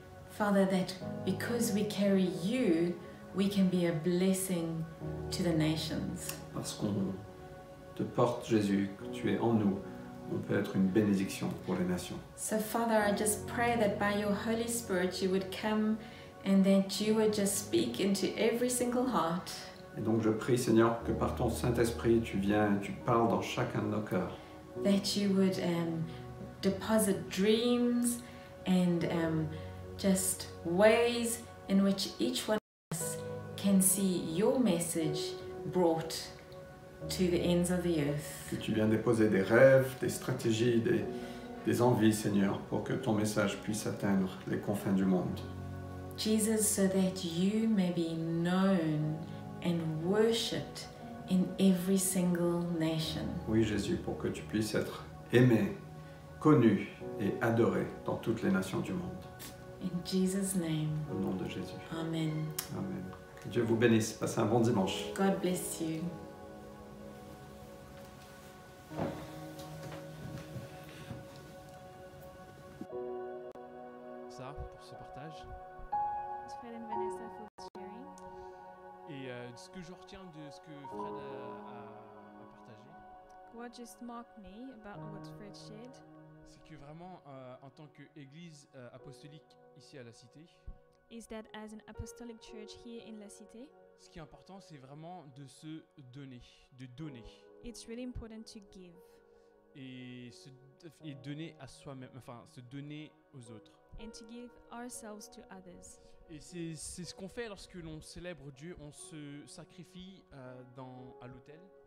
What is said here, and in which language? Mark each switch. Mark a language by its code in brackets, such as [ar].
[en] Father, that because we carry you, we can be a blessing to the nations. [fr] Parce qu'on te porte Jésus, que tu es en nous, on peut être une bénédiction pour les nations. [en] So Father, I just pray that by your Holy Spirit you would come and that you would just speak into every single heart. [fr] Et donc je prie Seigneur que par ton Saint-Esprit tu viens et tu parles dans chacun de nos cœurs. [en] That you would deposit dreams and just ways in which each one of us can see your message brought to the ends of the earth. [fr] Que tu viens déposer des rêves, des stratégies, des envies Seigneur pour que ton message puisse atteindre les confins du monde. [en] Jesus, so that you may be known and worshipped in every single nation. [fr] Oui Jésus, pour que tu puisses être aimé, connu et adoré dans toutes les nations du monde. [en] In Jesus' name, [fr] Au nom de Jésus. [en] amen. [fr] Amen. Que Dieu vous bénisse. Passez un bon dimanche. [en] God bless you. [fr] Ça, pour ce partage. [en] It's Fred and Vanessa for sharing. [fr] Et ce que je retiens de ce que Fred a partagé, [en] What just marked me about what Fred shared [fr] c'est que vraiment, en tant qu'église apostolique ici à la Cité, [en] is that as an apostolic church here in La Cité, [fr] ce qui est important, c'est vraiment de se donner, de donner. [en] it's really important to give [fr] Et donner à soi-même, enfin, se donner aux autres. [en] and to give ourselves to others. [fr] Et c'est ce qu'on fait lorsque l'on célèbre Dieu, on se sacrifie à l'autel.